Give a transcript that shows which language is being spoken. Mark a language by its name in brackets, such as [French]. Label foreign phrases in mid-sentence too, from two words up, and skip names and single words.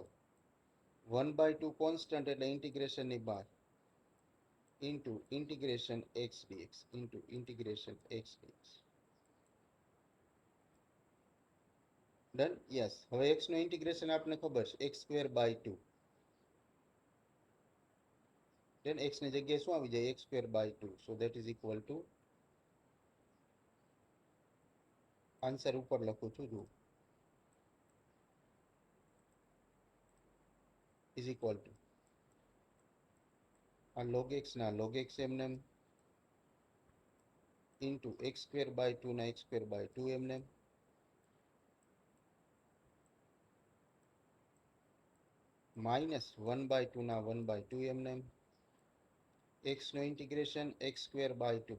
[Gujarati] 1/2 કોન્સ્ટન્ટ એટલે ઇન્ટિગ્રેશન ની બહાર [English] into integration [Gujarati] x dx. [English] Done? Yes. [Gujarati] હવે x નું ઇન્ટિગ્રેશન આપને ખબર છે [English] x square by 2. [Gujarati] then x ની જગ્યાએ શું આવી જાય? [English] x square by 2. so that is equal to [Gujarati] આન્સર ઉપર લખું છું. જુઓ [English] is equal to [Gujarati] આ log x ના log x એમને [English] into x square by 2 [Gujarati] ના [English] x square by 2 [Gujarati] એમને [English] minus 1/2 [Gujarati] ના 1/2 એમને x નું ઇન્ટિગ્રેશન [English] x square by 2.